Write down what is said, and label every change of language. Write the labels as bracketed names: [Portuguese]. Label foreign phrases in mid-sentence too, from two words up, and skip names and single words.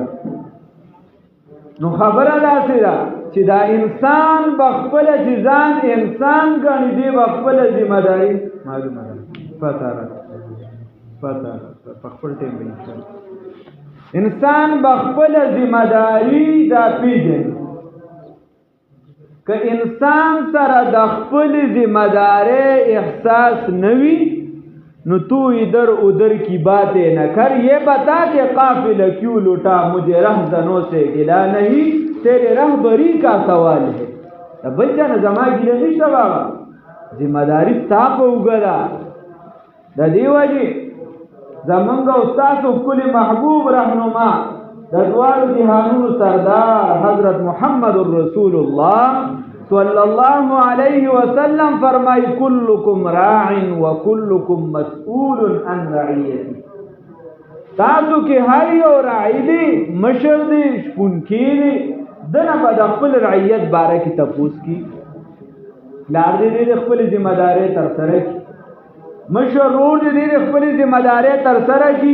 [Pashto] نو خبره داسې ده چې دا انسان به خپله چې ځان انسان ګڼي، دی به خپله ذمہ داري معلومه ده، پته په خپل ټیم به انسان به خپله ذمہ داري دا پیژني. که انسان سره د خپل ذمہ داری احساس نوی، نو [Urdu] تو ادھر ادھر کی باتیں نہ کر، یہ بتا کہ قافلہ کیوں لوٹا، مجھے رہزنوں سے گلا نہیں، تیرے رہبری کا سوال ہے. [Pashto] بچہ نه زما ګیله نشته بابا، ذمہ داری ستا په اوږه ده. د دې وجې زمونږ استاد کل محبوب رهنما د دواړو جهانونو سردار حضرت محمد رسول الله [Arabic] صلی الله علیه وسلم [Pashto] فرمای [Arabic] کلکم راع وکلکم مسئول عن رعیته. [Pashto] تاسو کې هر یو راعي دی، مشر دی، شپونکی دی، دنه به د خپل رعیت باره کې تپوس کی، پلار دی د خپل ذمہ داری ترسره کی، مشر ورور دی د خپل ذمہ داری ترسره کی.